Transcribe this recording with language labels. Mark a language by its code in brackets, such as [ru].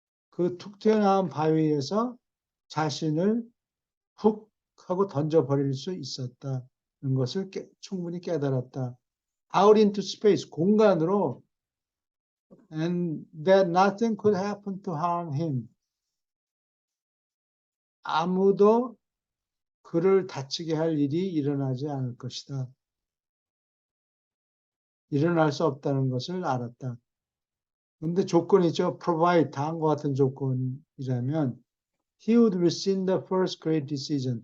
[ko] 그 툭 튀어나온 바위에서 자신을 훅 하고 던져버릴 수 있었다는 것을 충분히 깨달았다. [en] Out into space, [ko] 공간으로, [en] and that nothing could happen to harm him. [ko] 아무도 그를 다치게 할 일이 일어나지 않을 것이다. 일어날 수 없다는 것을 알았다. 근데 조건이죠. [en] provide, [ko] 다음과 같은 조건이라면 [en] he would rescind the first great decision.